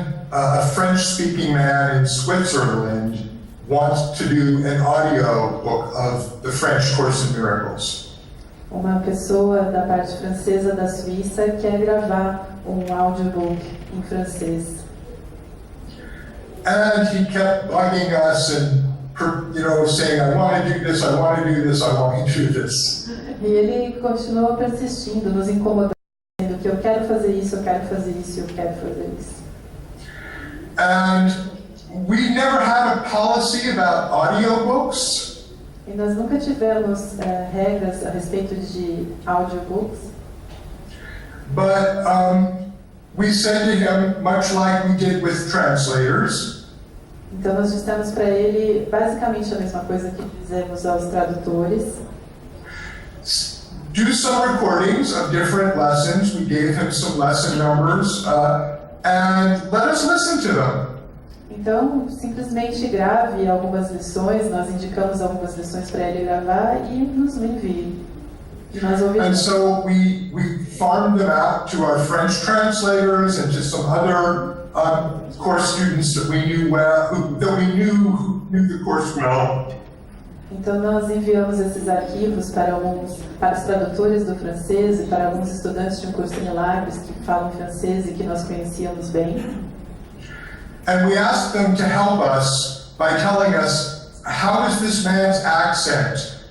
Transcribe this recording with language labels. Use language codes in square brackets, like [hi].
[en] a French-speaking man in Switzerland wants to do an audio book of the French Course in Miracles. [pt] Uma pessoa da parte francesa da Suíça quer gravar audiobook em francês. [en] And he kept bugging us and, saying, I want to do this, I want to do this, I want to do this. [pt] E ele continuou persistindo, nos incomodando, que eu quero fazer isso, eu quero fazer isso, eu quero fazer isso. [en] And we never had a policy about audiobooks. [pt] E nós nunca tivemos regras a respeito de audiobooks. [en] But we said to him, much like we did with translators, [pt] Então nós dissemos para ele basicamente a mesma coisa que fizemos aos tradutores. [en] do some recordings of different lessons. We gave him some lesson numbers, and let us listen to them. [pt] Então, simplesmente grave algumas lições, nós indicamos algumas lições para ele gravar e nos envie. E nós ouvimos. [en] And so we farmed them out to our French translators and to some other course students that we knew well, who knew the course well. [pt] Então nós enviamos esses arquivos para os tradutores do francês e para alguns estudantes de um curso de Milagres que falam francês e que nós conhecíamos bem. [en] And we asked them to help us by telling us, how is this man's accent?